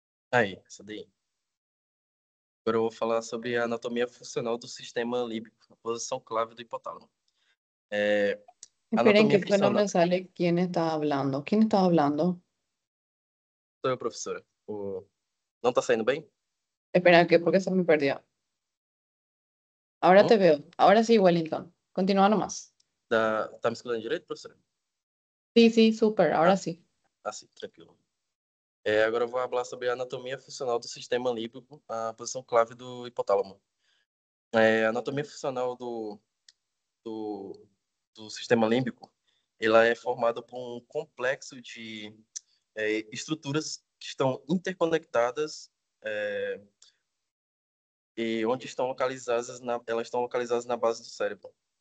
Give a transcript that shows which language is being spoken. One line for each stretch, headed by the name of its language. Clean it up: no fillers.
Portuguese: Aí, essa daí. Agora eu vou falar sobre a anatomia funcional do sistema límbico, a posição clave do hipotálamo.
Spanish: Esperen
Portuguese: Anatomia
Spanish: que no me
Portuguese: funcional.
Spanish: sale quién está hablando. ¿Quién está hablando?
Portuguese: Sou eu, professora. Não tá saindo bem?
Spanish: Espera, que porque se me perdió. Ahora te veo. Ahora sí, Wellington. Continúa nomás.
Portuguese: Tá me escutando direito, professora?
Spanish: Sí, sí, súper. Ahora sí.
Portuguese: Sim, tranquilo. Agora eu vou falar sobre a anatomia funcional do sistema límbico, a posição clave do hipotálamo. A anatomia funcional do sistema límbico, ela é formada por um complexo de estruturas que estão interconectadas e onde estão localizadas elas estão localizadas na base do cérebro.